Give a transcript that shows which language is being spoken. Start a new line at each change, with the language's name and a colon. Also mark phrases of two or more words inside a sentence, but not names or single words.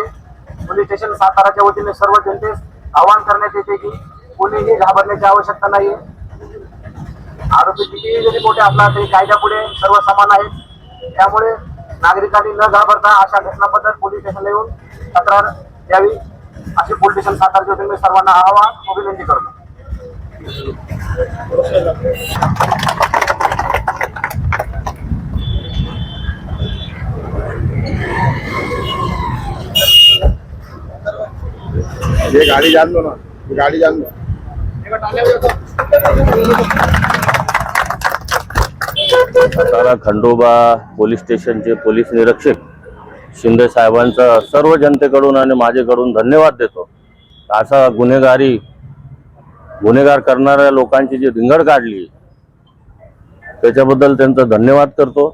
Marathi: पोलीस स्टेशन साताराच्या वतीने सर्व जनतेस आवाहन करण्यात येते की कोणीही घाबरण्याची आवश्यकता नाहीये. आरोपी कितीही जरी मोठे असला तरी कायद्यापुढे सर्व समान आहेत. त्यामुळे नागरिकांनी न घाबरता अशा घटनांबद्दल पोलीस स्टेशनला येऊन तक्रार द्यावी अशी पोलीस स्टेशन साताराच्या वतीने सर्वांना आवाहन व विनंती करतो.
Hindi: ये गाड़ी जान दो ना, ये गाड़ी जान दो.
Marathi: सातारा खंडोबा पोलीस स्टेशनचे पोलीस निरीक्षक शिंदे साहेबांचा सर्व जनतेकडून आणि माझ्याकडून धन्यवाद देतो. असा गुन्हेगार करणाऱ्या लोकांची जी रिंगण काढली त्याच्याबद्दल त्यांचा धन्यवाद करतो.